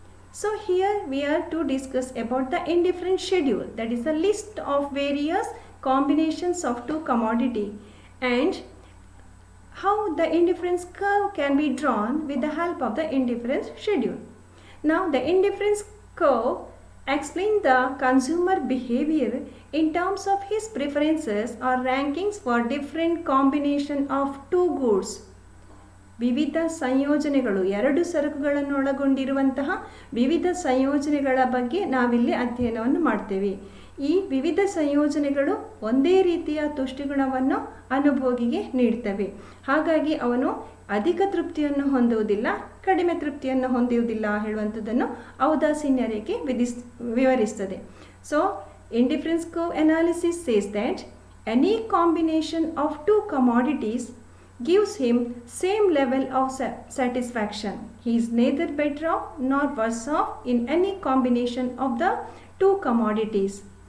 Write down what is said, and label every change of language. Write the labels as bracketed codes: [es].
[en] So here we are to discuss about the indifference schedule, that is a list of various combinations of two commodity, and how the indifference curve can be drawn with the help of the indifference schedule. Now the indifference curve explains the consumer behavior in terms of his preferences or rankings for different combination of two goods. [kn] ವಿವಿಧ ಸಂಯೋಜನೆಗಳು, ಎರಡು ಸರಕುಗಳನ್ನು ಒಳಗೊಂಡಿರುವಂತಹ ವಿವಿಧ ಸಂಯೋಜನೆಗಳ ಬಗ್ಗೆ ನಾವಿಲ್ಲಿ ಅಧ್ಯಯನವನ್ನು ಮಾಡ್ತೇವೆ. ಈ ವಿವಿಧ ಸಂಯೋಜನೆಗಳು ಒಂದೇ ರೀತಿಯ ತುಷ್ಟಿಗುಣವನ್ನು ಅನುಭೋಗಿಗೆ ನೀಡ್ತವೆ. ಹಾಗಾಗಿ ಅವನು ಅಧಿಕ ತೃಪ್ತಿಯನ್ನು ಹೊಂದುವುದಿಲ್ಲ, ಕಡಿಮೆ ತೃಪ್ತಿಯನ್ನು ಹೊಂದುವುದಿಲ್ಲ ಹೇಳುವಂಥದ್ದನ್ನು ಔದಾಸೀನ್ಯ ರೇಖೆ ವಿವರಿಸ್ತದೆ. [en] So indifference curve analysis says that any combination of two commodities gives him same level of satisfaction. He is neither better off nor worse off in any combination of the two commodities.